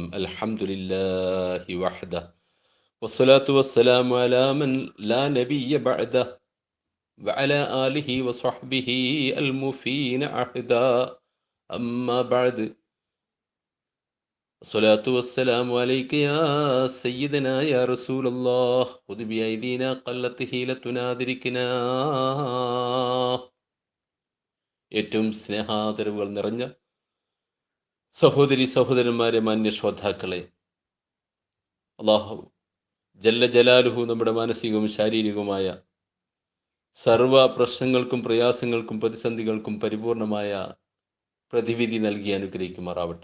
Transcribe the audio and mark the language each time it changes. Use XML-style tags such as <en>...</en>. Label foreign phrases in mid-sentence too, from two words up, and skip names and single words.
<ar>الحمد لله وحده والصلاة والسلام على من لا نبي بعده وعلى آله وصحبه المفين عهدا. أما بعد، الصلاة والسلام عليك يا سيدنا يا رسول الله. خذ بأيدينا قلت حيلتنا أدركنا.</ar> <ml>ഏറ്റവും സ്നേഹാദരവുകൾ നിറഞ്ഞ സഹോദരി സഹോദരന്മാരെ, മാന്യ ശ്രോതാക്കളെ, അള്ളാഹു</ml> <ar>جل جلاله</ar> <ml>നമ്മുടെ മാനസികവും ശാരീരികവുമായ സർവ പ്രശ്നങ്ങൾക്കും പ്രയാസങ്ങൾക്കും പ്രതിസന്ധികൾക്കും പരിപൂർണമായ പ്രതിവിധി നൽകി അനുഗ്രഹിക്കുമാറാവട്ടെ.</ml>